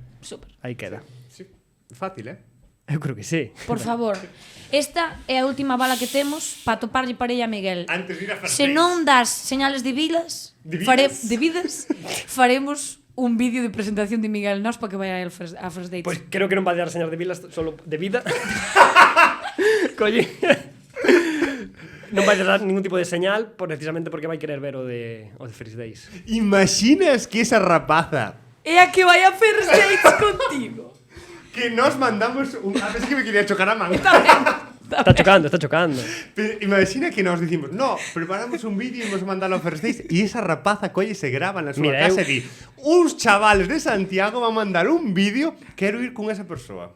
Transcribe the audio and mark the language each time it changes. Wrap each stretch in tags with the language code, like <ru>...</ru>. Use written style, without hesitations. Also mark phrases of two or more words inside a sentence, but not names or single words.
<gl>Super. Aí queda. Sí. Fácil, Eu creo que sí. Por favor, esta é a última bala que temos para toparlle parella a Miguel. Antes de ir a first Se dates. non das señales de vidas, De vidas? faremos un vídeo de presentación de Miguel Nos para que vaya a first dates. Pois creo que non vai dar señas de vilas solo de vida. Colle. Non vai dar ningún tipo de señal precisamente porque vai querer ver o de First Days. Imaginas que esa rapaza É a que vai a first dates contigo. que nos mandamos un... A ver, es que me quería chocar a man. Está chocando. Pero imagina que nos dicimos, no, preparamos un vídeo</gl> <es>y vamos a mandarlo</es> <gl>a First Days y esa rapaza colle se graba na súa Mira, casa eu- e di, uns chavales de Santiago van a mandar un vídeo, quero ir con esa persoa.</gl>